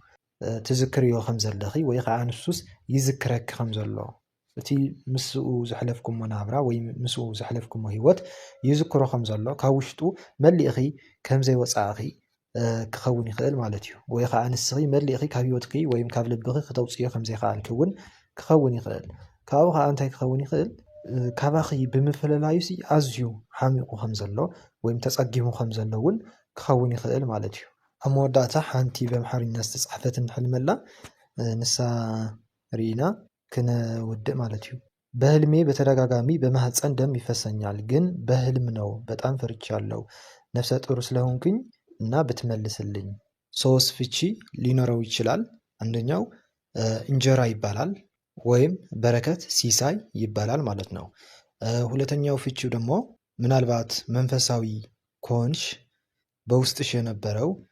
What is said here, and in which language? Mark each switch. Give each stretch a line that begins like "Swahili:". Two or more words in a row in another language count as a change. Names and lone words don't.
Tigrinya: ትዝክርዮ ከም ዘለኺ ወይ ከዓ ንሱስ ይዝክረክ ከም ዘሎ እቲ ምስኡ ዘሕለፍኩሞ ናብራ ወይ ምስኡ ዘሕለፍኩሞ ሂወት ይዝክሮ ከም ዘሎ ካብ ውሽጡ መሊእኺ ከም ዘይወፃእኺ ክኸውን ይኽእል ማለት እዩ። ወይ ከዓ ንስኺ መሊእኺ ካብ ሂወትኪ ወይም ካብ ልብኺ ክተውፅዮ ከም ዘይከኣልክ እውን ክኸውን ይኽእል። ካብኡ ከዓ እንታይ ክኸውን ይኽእል? ካባኺ ብምፍለላዩሲ ኣዝዩ ሓሚቑ ከም ዘሎ ወይም ተፀጊሙ ከም ዘሎ እውን ክኸውን ይኽእል ማለት እዩ። ኣብ መወዳእታ ሓንቲ በኣምሓርኛ ዝተፃሕፈት ንሕልመላ ንሳ ርኢና ክነውድእ ማለት እዩ።
Amharic: በህልሜ በተደጋጋሚ በማህፀን ደም ይፈሰኛል፣ ግን በህልም ነው። በጣም ፈርቻለሁ። ነፍሰ ጡር ስለሆንኩኝ እና ብትመልስልኝ። ሶስት ፍቺ ሊኖረው ይችላል። አንደኛው እንጀራ ይባላል ወይም በረከት ሲሳይ ይባላል ማለት ነው። ሁለተኛው ፍቺው ደግሞ ምናልባት መንፈሳዊ ከሆንሽ በውስጥሽ የነበረው